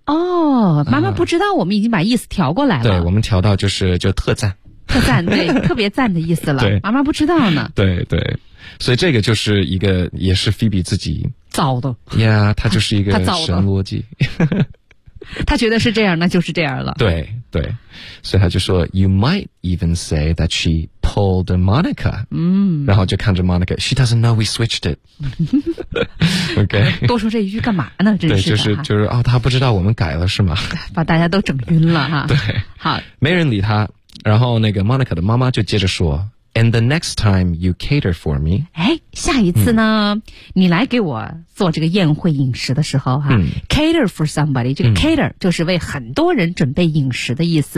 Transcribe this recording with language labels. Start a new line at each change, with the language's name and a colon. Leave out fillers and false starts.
Chinese: 哦妈妈不知道我们已经把意思调过来了、对我们调到就特赞特赞对特别赞的意思了对妈妈不知道呢对对所以这个就是一个也是 Phoebe 自己造的呀、yeah, 他就是一个神逻辑他觉得是这样那就是这样了对对所以他就说
English: You might even say that she pulled a Monica 嗯，
Chinese: 然后就看着
English: Monica She doesn't know we switched it OK
Chinese: 多说这一句干嘛呢真是的对就是哦，他不知道我们改了是吗把大家都整晕了哈。对好没人理他然后那个 Monica 的妈妈就接着说
English: And the next time you cater for me
Chinese: 哎，下一次呢、你来给我做这个宴会饮食的时候哈、cater for somebody 这个 cater 就是为很多人准备饮食的意思